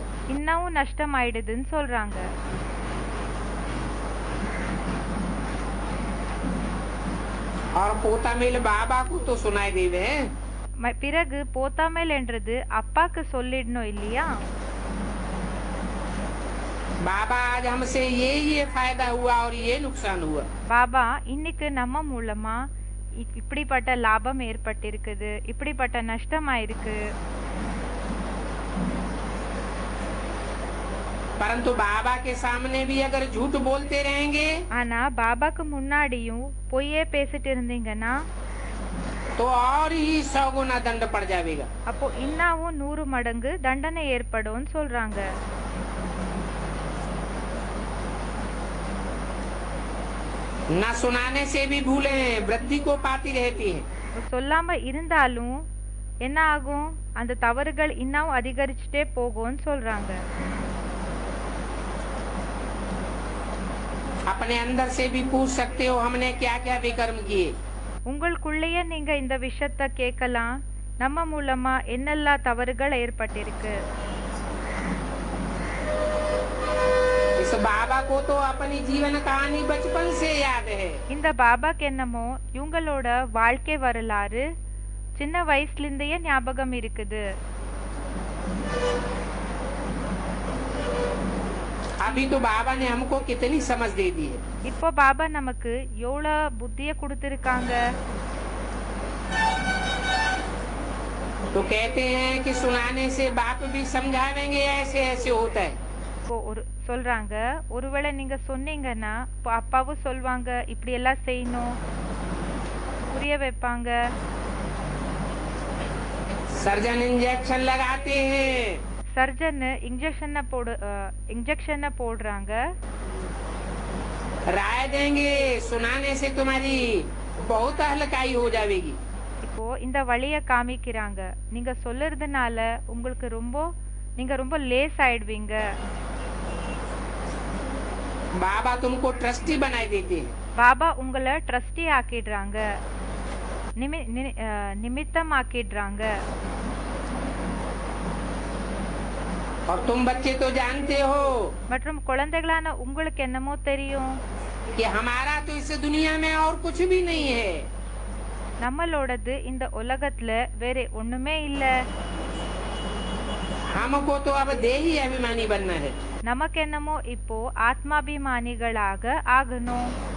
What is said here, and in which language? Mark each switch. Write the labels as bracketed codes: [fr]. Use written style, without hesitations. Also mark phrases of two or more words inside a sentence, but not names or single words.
[ta] இன்னும் நஷ்டம் ஆயிடுதுன்னு சொல்றாங்க. [hi] और पोता मेल बाबा को तो सुनाई देवे। [ta] பிறகு போத்தாமேல் என்றது அப்பாக்கு சொல்லிடணும் இல்லையா? [hi] बाबा आज हमसे ये फायदा हुआ और ये नुकसान हुआ। [ta] பாபா இன்னைக்கு நம்ம மூலமா இப்படிப்பட்ட லாபம் ஏற்பட்டிருக்குது, இப்படிப்பட்ட நஷ்டம் ஆயிருக்கு. [hi] परंतु बाबा के सामने भी अगर झूठ बोलते रहेंगे [ta] ஆனா பாபாக்கு முன்னாடியும் பொய்யே பேசிட்டு இருந்தீங்கன்னா [hi] तो और ही 100 गुना दंड पड़ जाएगा। [ta] அப்போ இன்னும் 100 மடங்கு தண்டனை ஏற்படும் சொல்றாங்க. [hi] न सुनाने से भी भूले वृद्धि को पाती रहती है। [ta] சொல்லாம இருந்தாலும் என்ன ஆகும்? அந்த தவறுகள் இன்னும் அதிகரிச்சுட்டே போகும்னு சொல்றாங்க. [hi] अपने अंदर से भी पूछ सकते हो हमने क्या क्या विकर्म किए। [ta] உங்களுக்குள்ளேயே நீங்க இந்த விஷயத்தை கேட்கலாம், நம்ம மூலமா என்னெல்லாம் தவறுகள் ஏற்பட்டிருக்கு. [hi] इस बाबा को तो अपनी जीवन कहानी बचपन से याद है। [ta] இந்த பாபாக்கு என்னமோ இவங்களோட வாழ்க்கை வரலாறு சின்ன வயசுல இருந்தே ஞாபகம் இருக்குது. [hi] अभी तो बाबा ने हमको कितनी समझ दे दी है। [ta] இப்போ பாபா நமக்கு எவ்வளவு புத்திய கொடுத்திருக்காங்க. [hi] तो कहते हैं कि सुनाने से बाप भी समझावेंगे ऐसे ऐसे होता है। [ta] இப்போ ஒரு சொல்றாங்க, ஒருவேளை நீங்க சொன்னீங்கன்னா இப்போ அப்பாவும் சொல்வாங்க இப்படி எல்லாம் செய்யணும், புரிய வைப்பாங்க. [hi] सर्जन इंजेक्शन लगाते हैं। [ta] சர்ஜன் इंजेक्शन போடுறாங்க. [hi] राय देंगे सुनाने से तुम्हारी बहुत हल्काई हो जाएगी। [ta] இப்போ இந்த வழிய காமிக்கிறாங்க, நீங்க சொல்றதுனால உங்களுக்கு நீங்க ரொம்ப லேஸ் ஆயிடுவீங்க. [hi] बाबा तुमको ट्रस्टी बनाई देते हैं। [ta] பாபா உங்களை ட்ரஸ்டி ஆக்கிடுறாங்க, நிமித்தம் ஆக்கிடுறாங்க. [hi] और तुम बच्चे तो जानते हो [ta] மற்றும் குழந்தைகளான உங்களுக்கு என்னமோ தெரியும் [hi] कि हमारा तो इस दुनिया में और कुछ भी नहीं है। [ta] நம்மளோடது இந்த உலகத்துல வேற ஒண்ணுமே இல்ல. [hi] हमको तो अब देही अभिमानी बनना है। [ta] நமக்கு என்னமோ இப்போ ஆத்மாபிமானிகளாக ஆகணும்.